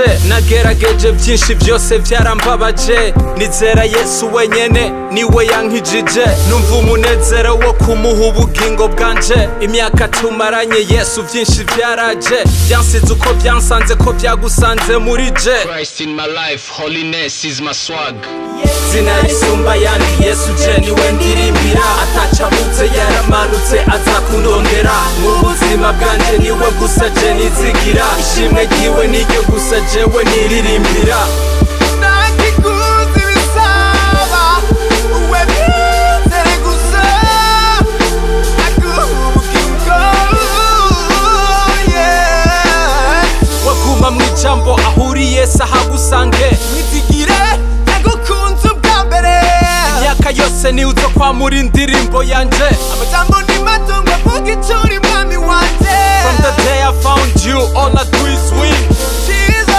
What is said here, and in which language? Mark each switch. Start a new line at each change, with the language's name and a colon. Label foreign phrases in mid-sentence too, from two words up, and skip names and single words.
Rundi: Nagerageje byinshi byose byarambabaje, nizera Yesu wenyene niwe yankijije. Numva umunezero wo kumuha ubugingo bwanje, imyaka tumaranye Yesu byinshi byaraje. Byansize uko byansanze ko byagusanze muri je.
English: Christ in my life, holiness is my swag.
Rundi: Zina risumba ayandi, Yesu je niwe ndirimbira. Atacabuze yaramanutse aza kundondera. Mu buzima bwanje niwe gusa je nizigira. Ishimwe ryiwe niryo gusa jewe niririmbira. Ntakiguzi bisaba we mwizere gusa, aguha ubugingo. Waguma mw'ijambo ahuri Yesu ahagusange. Mwizigire nagukunze ubwa mbere, Imyaka yose ni uzo kwamura indirimbo yanje. amajambo ni mato ngo avuge ico uri mwami wanje.
English: From the day I found you, all I do is win.